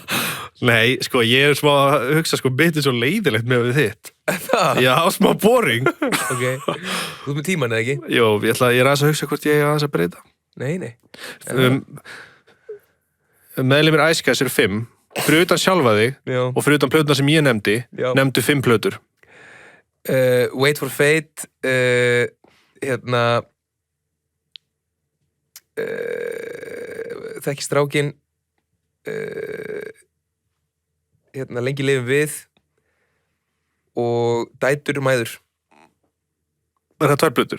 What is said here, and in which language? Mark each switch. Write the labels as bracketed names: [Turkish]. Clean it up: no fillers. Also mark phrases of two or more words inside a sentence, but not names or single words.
[Icelandic] Nei, sko, ég smá að hugsa, sko, bitið svo leiðilegt með þitt. Það? Já, smá boring. Ok. Þú með tíman, eða ekki? Jó, ég er aðeins að hugsa hvort ég aðeins að breyta. Nei. Meðlimir Ice eru 5. Fyrir utan sjálfa þig og fyrir utan plötuna sem ég nefndu 5 plötur. Wait for Fate, Þekki strákin, Lengi lifum við og Dætur og mæður. Er það 2 plötur?